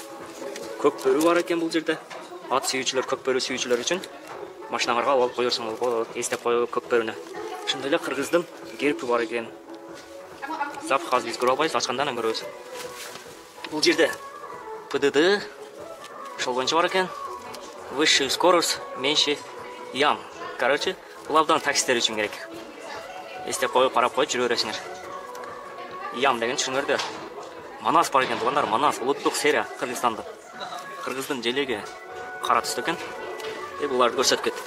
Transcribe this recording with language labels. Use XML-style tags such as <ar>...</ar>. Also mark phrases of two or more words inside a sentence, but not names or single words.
<ky>Көк бөрү бар экен бул жерде. Ат сүйүүчүлөр, көк бөрү сүйүүчүлөр үчүн машиналарга алып коерсоң болот, эстеп коюп көк бөрүнө. Ошондой эле Кыргыздын герби бар экен. Запах азыр биз көрө албайбыз, ачкандан көрөбүз. Бул жерде ПДД ошол боюнча бар экен.</ky> <ru>Высшая скорость, меньше ям.</ru> <ky>Короче, булардан таксилер үчүн керек. Эстеп коюп, карап коюп жүрө бересиңер. Ям деген түшүнүңөрдү. Манас бар экен, туугандар, Манас улуттук серия Кыргызстанда. Кыргыздын желеги кара түстө экен. Буларды көрсөтүп кеттик.</ky>